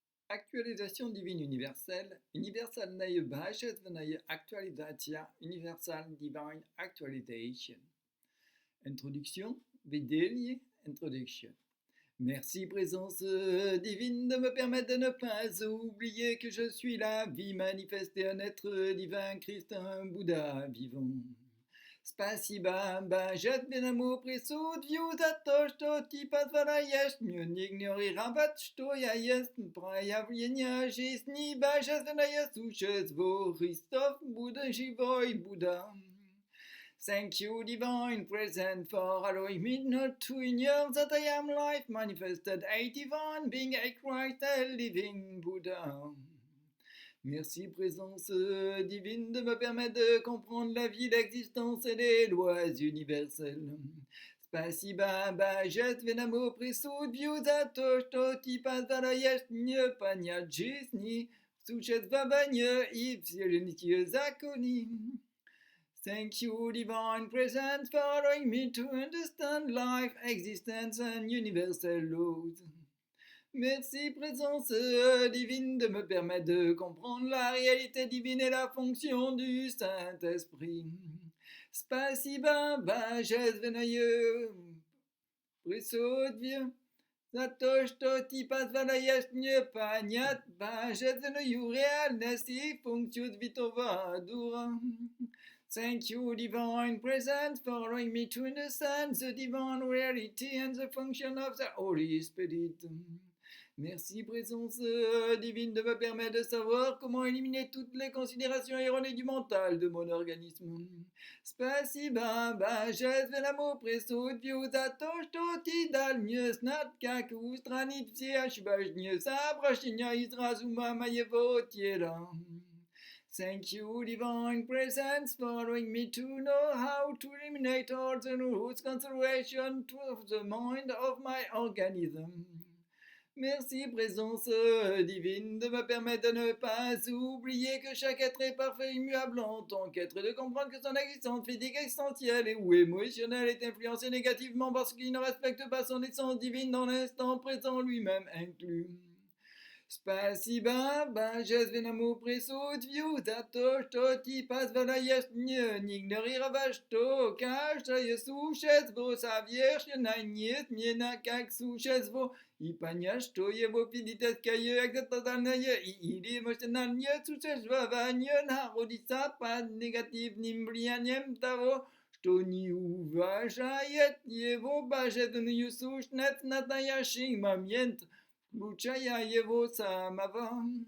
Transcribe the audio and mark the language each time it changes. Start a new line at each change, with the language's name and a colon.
French: Actualisation divine universelle, universalnaje bожественная actualizacja,
English: universal divine actualization.
French: Introduction, Vidélier, introduction. Merci présence divine de me permettre de ne pas oublier que je suis la vie manifestée, un être divin, Christ, un Bouddha vivant.
Russian: Спасибо, божественному присутствию за то, что ты позволяешь мне не игнорировать, что я есть проявление жизни, божественное существо, Христов, Будда, живой Будда.
English: Thank you, divine present, for allowing me not to ignore that I am life manifested, a divine being, a Christ, a living Buddha.
French: Merci, présence divine, de me permettre de comprendre la vie, l'existence et les lois universelles.
Russian: Спасибо, божественному присутствию за то, что ты позволяешь мне понять жизни, существование и вселенские законы.
English: Thank you, divine presence, for allowing me to understand life, existence and universal laws.
French: Merci, présence divine, de me permettre de comprendre la réalité divine et la fonction du Saint-Esprit.
Russian: Спасибо, божественное присутствие, за то, что ты позволяешь мне понять божественную реальность и функцию Святого Духа.
English: Thank you, divine presence, for allowing me to understand the divine reality and the function of the Holy Spirit.
French: Merci, présence divine, de me permettre de savoir comment éliminer toutes les considérations erronées du mental de mon organisme.
Russian: Спасибо, божественному присутствию, за то, что ты дал мне знать, как устранить все ошибочные соображения из разума моего тела.
English: Thank you, divine presence, for allowing me to know how to eliminate all the roots consideration of the mind of my organism.
French: Merci, présence divine, de me permettre de ne pas oublier que chaque être est parfait, immuable en tant qu'être, de comprendre que son existence physique, existentielle ou émotionnelle est influencée négativement parce qu'il ne respecte pas son essence divine dans l'instant présent lui-même inclus.
Russian: Спасибо, божественному присутствию, за то, что ты позволяешь мне не игнорировать, что каждое существо совершенно как существо, и понять, что его физическое, экзистенциальное или эмоциональное существование находится под негативным влиянием того, что не уважает его божественную сущность в настоящий момент, включая его самого.